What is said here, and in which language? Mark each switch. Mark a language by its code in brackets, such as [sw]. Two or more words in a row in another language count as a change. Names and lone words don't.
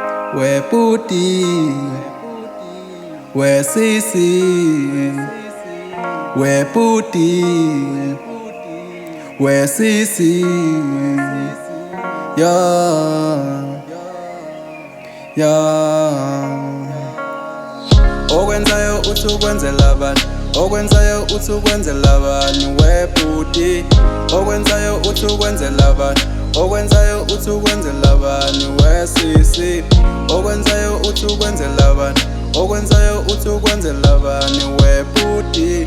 [en] Where Puti, where Sisi, where Puti, where Sisi, yeah, yeah. [zu] Okwenzayo uthi ukwenzela abantu, okwenzayo uthi ukwenzela abantu, where Puti. Okwenzayo uthi ukwenzela abantu, okwenzayo uthi ukwenzela abantu, where Sisi. Okwenzayo uthi ukwenzela abantu, okwenzayo uthi ukwenzela abantu, where Puti.